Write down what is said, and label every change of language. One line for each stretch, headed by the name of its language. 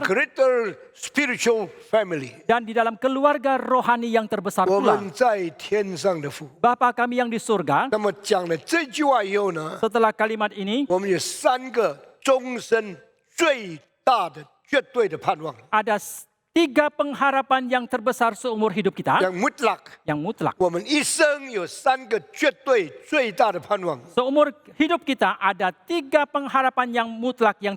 English: greater spiritual family。
Indonesian: Dan di dalam keluarga rohani yang terbesar
Chinese: 我
Indonesian: pula.
Chinese: 们在天上的父。
Indonesian: Bapa kami yang di surga.
Chinese: 那么讲了这句话以后呢，
Indonesian: Setelah kalimat ini,
Chinese: 我们有3个终身最大的绝对的盼望，
Indonesian: ada 3 pengharapan yang terbesar seumur hidup kita. yang mutlak。 Yang mutlak.
Chinese: 我们一生有3个绝对最大的盼望。
Indonesian: Seumur hidup kita ada 3 pengharapan yang mutlak yang